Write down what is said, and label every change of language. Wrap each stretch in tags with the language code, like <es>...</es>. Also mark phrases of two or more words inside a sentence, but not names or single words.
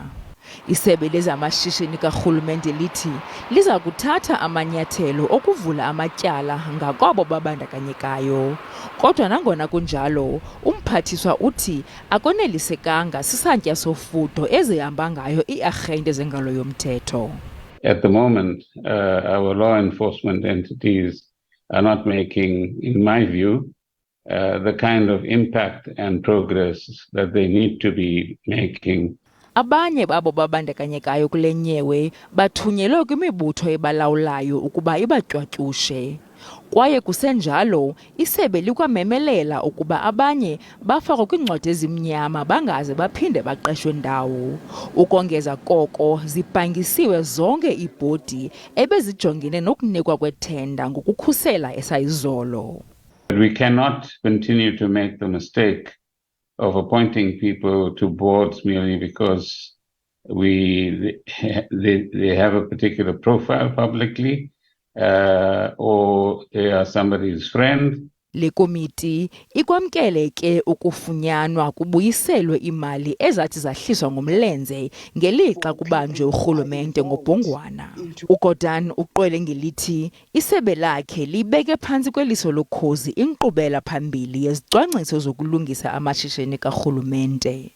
<xh>Isebe lezamashishini karhulumente lithi liza kuthatha amanyathelo okuvula amatyala ngakwabo babandakanyekayo. Kodwa nangona kunjalo, umphathiswa uthi akonelisekanga sisantya sofudo ezihamba ngayo iiarhente zengalo yomthetho.</xh> <en>At the moment, our law enforcement entities are not making, in my view, the kind of impact and progress that they need to be making.</en> <xh>Abanye babo babandakanyekayo kule nyewe bathunyelwe kwimibutho ebalawulayo ukuba ibatywatyushe. Kwaye kusenjalo, isebe likwamemelela ukuba abanye bafakwa kwiincwadi ezimnyama bangaze baphinde baqeshwe ndawo. Ukongeza koko, zibhangisiwe zonke iibhodi ebezijongene nokunikwa kwethenda ngokukhusela esayizolo.</xh> <en>We cannot continue to make the mistake of appointing people to boards merely because they have a particular profile publicly or they are somebody's friend.</en> <xh>Le komiti ikwamkele ke ukufunyanwa kubuyiselwe imali ezathi zahliswa ngomlenze ngelixa kubanjwe urhulumente ngobhongwana. UGordhan uqwele ngelithi isebe lakhe libeke phantsi kweliso lokhozi inkqubela phambili yezicwangciso zokulungisa amashishini karhulumente.</xh>